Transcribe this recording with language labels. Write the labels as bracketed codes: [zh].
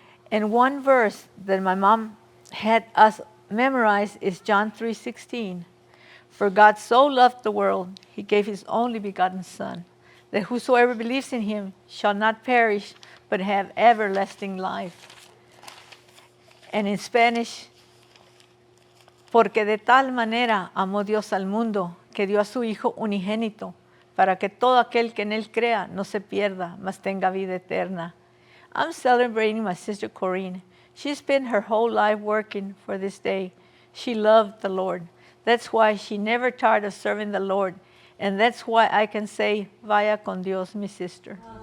[en] And one verse that my mom had us memorize is John 3:16. For God so loved the world, he gave his only begotten Son, that whosoever believes in him shall not perish, but have everlasting life. And in Spanish, [es] porque de tal manera amó Dios al mundo, que dio a su Hijo unigénito, para que todo aquel que en él crea no se pierda, mas tenga vida eterna. [en] I'm celebrating my sister Corina. She spent her whole life working for this day. She loved the Lord. That's why she never tired of serving the Lord. And that's why I can say, [es] vaya con Dios, mi [en] sister.